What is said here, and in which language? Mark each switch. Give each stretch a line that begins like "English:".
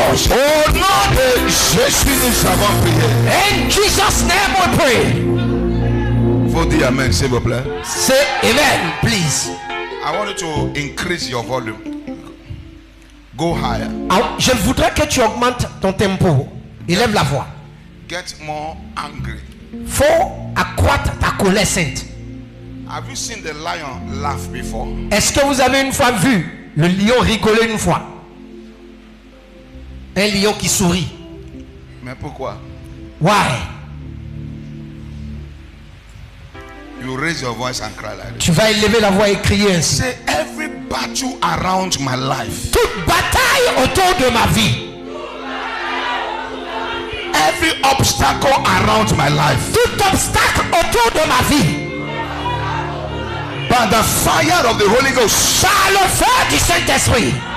French: Au nom de Jésus, nous avons prié.
English: In Jesus' name we pray.
French: Faut dire amen, s'il vous plaît.
English: Say amen, please. I want you to increase your volume. Go higher.
French: Je voudrais que tu augmentes ton tempo. Élève la voix.
English: Get more angry.
French: Faut accroître ta colère sainte.
English: Have you seen the lion laugh before?
French: Est-ce que vous avez une fois vu le lion rigoler une fois? Un lion qui sourit. Mais pourquoi?
English: Why? You raise your voice and cry like this.
French: Tu vas élever la voix et crier ainsi.
English: Say every battle around my life.
French: Toute bataille autour de ma vie.
English: Every obstacle around my life.
French: Tout obstacle autour de ma vie.
English: By the fire of the Holy Ghost.
French: Par le feu du Saint-Esprit.